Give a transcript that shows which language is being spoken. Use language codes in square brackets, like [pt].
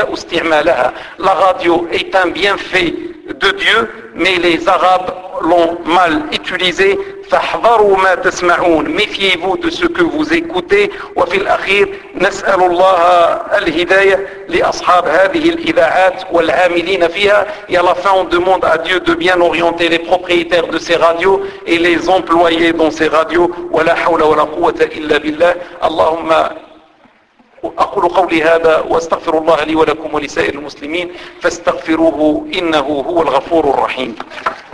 [fr] La radio est un bienfait de Dieu, mais les Arabes l'ont mal utilisé. [ar] فاحذروا ما تسمعون. [fr] Méfiez-vous de ce que vous écoutez. [ar] وفي الأخير نسأل الله الهداية لأصحاب هذه الإذاعات والعاملين فيها. [fr] Et à la fin, on demande à Dieu de bien orienter les propriétaires de ces radios et les employés dans ces radios. [ar] ولا حول ولا قوة إلا بالله. اللهم أقول قولي هذا واستغفر الله لي ولكم ولسائر المسلمين فاستغفروه إنه هو الغفور الرحيم.